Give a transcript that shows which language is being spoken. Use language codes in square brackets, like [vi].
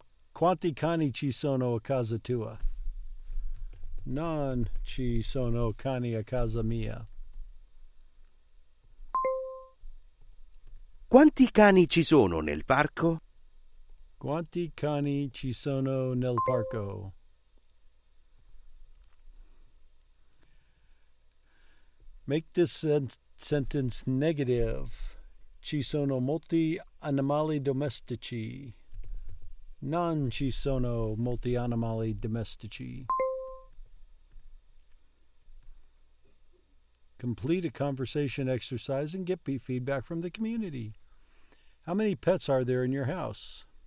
[it] Quanti cani ci sono a casa tua? Non ci sono cani a casa mia. Quanti cani ci sono nel parco? Quanti cani ci sono nel parco? [en] Make this sentence negative. [it] Ci sono molti animali domestici. Non ci sono molti animali domestici. [en] Complete a conversation exercise and get feedback from the community. How many pets are there in your house?